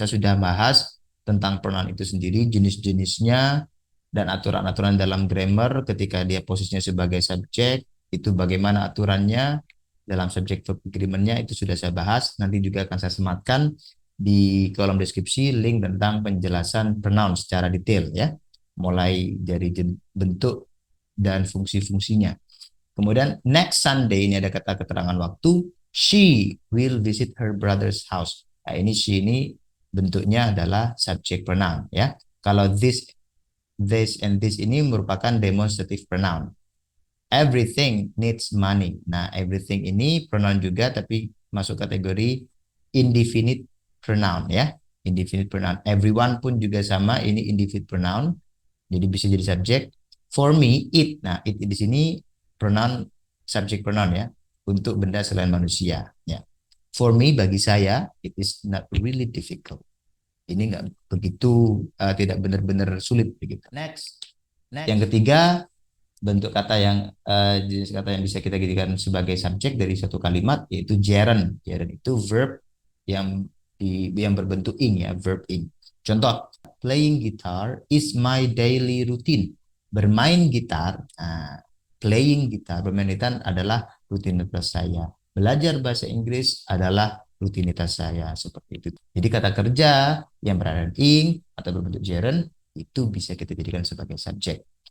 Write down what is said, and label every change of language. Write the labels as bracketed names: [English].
[Indonesian] Saya sudah bahas tentang pronoun itu sendiri, jenis-jenisnya, dan aturan-aturan dalam grammar ketika dia posisinya sebagai subjek, itu bagaimana aturannya dalam subject verb agreement-nya itu sudah saya bahas. Nanti juga akan saya sematkan di kolom deskripsi link tentang penjelasan pronoun secara detail ya. Mulai dari bentuk dan fungsi-fungsinya. Kemudian next Sunday ini ada kata keterangan waktu. [English] She will visit her brother's house. [Indonesian] Nah, ini she ini bentuknya adalah subject pronoun ya. Kalau this and this ini merupakan demonstrative pronoun. [English] Everything needs money. [Indonesian] Nah, everything ini pronoun juga tapi masuk kategori indefinite pronoun ya. Indefinite pronoun. Everyone pun juga sama, ini indefinite pronoun. Jadi bisa jadi subjek. [English] For me, it. [Indonesian] Nah, it di sini pronoun subject pronoun ya untuk benda selain manusia ya. [English] For me [Indonesian] bagi saya [English] it is not really difficult. [Indonesian] Ini nggak begitu tidak benar-benar sulit begitu. Next. Yang ketiga bentuk kata yang jenis kata yang bisa kita jadikan sebagai subjek dari satu kalimat yaitu gerund. Gerund itu verb yang yang berbentuk ing ya, verb ing. Contoh, [English] playing guitar is my daily routine. [Indonesian] Bermain gitar, playing gitar, bermain gitar adalah rutinitas saya. Belajar bahasa Inggris adalah rutinitas saya seperti itu. Jadi kata kerja yang berada ing atau berbentuk gerund itu bisa kita jadikan sebagai subjek.